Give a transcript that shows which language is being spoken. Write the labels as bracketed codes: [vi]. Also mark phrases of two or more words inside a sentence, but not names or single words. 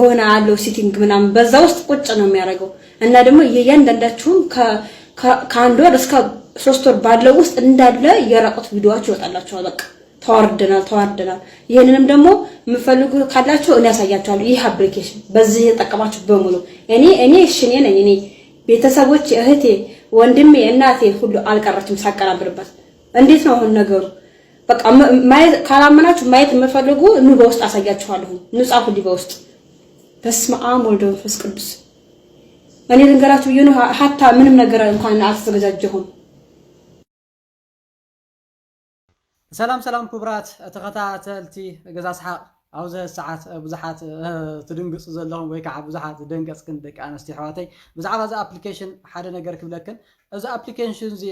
[am] የሆነ አለው ሲቲንግ ምናምን በዛ ውስጥ ቁጭ ነው የሚያደርገው እና ደግሞ የእያንዳንዳችሁን ከአንድ ወር እስከ 3 ወር ባለው ውስጥ እንዳለ የራቁት ቪዲዮአችሁ ይወጣላችኋል። በቃ ተዋርደናል። ይሄንንም ደግሞ የምፈልጉ ካላችሁ እኔ ያሳያችኋለሁ። ይህ አፕሊኬሽን በዚህ የተጠቀማችሁ በሙሉ እኔ እሺ ነኝ ቤተሰቦች እህቴ ወንድሜ እናቴ ሁሉ አልቀረችም ሳቀናብርበት። እንዴት ነው አሁን ነገሩ? በቃ ማየት ካላመናችሁ ማየት የምፈልጉ ኑ በውስጥ አሳያችኋለሁ። ንጻፉልኝ በውስጥ። [gez] በስመ አብ ወወልድ ወመንፈስ ቅዱስ። [am] እኔ ልንገራችሁ ይሁን ሀታ ምንም ነገር እንኳን አልተዘጋጀሁም። [ti] ሰላም ክቡራት ተኸታተልቲ ገዛ ሰሓቅ ኣብዚ ሰዓት ብዙሓት ትድንግፁ ዘለኹም ወይ ከዓ ብዙሓት ደንገፅክን ደቂ ኣንስትዮ ኣሕዋተይ ብዛዕባ እዚ ኣፕሊኬሽን ሓደ ነገር ክብለክን እዚ ኣፕሊኬሽን እዚ